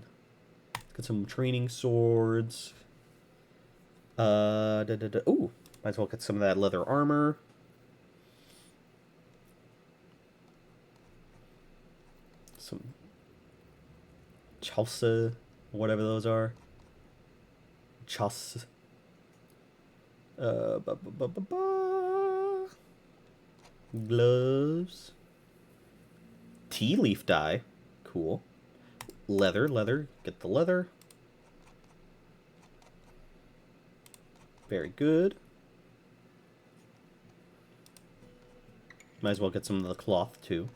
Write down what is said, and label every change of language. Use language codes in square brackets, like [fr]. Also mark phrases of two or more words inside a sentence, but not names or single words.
[en] Let's get some training swords. Ooh, might as well get some of that leather armor. Some chausa, whatever those are. Chausa. Ba, ba, ba, ba, ba. Gloves. Tea leaf dye. Cool. Leather. Get the leather. Very good. Might as well get some of the cloth, too.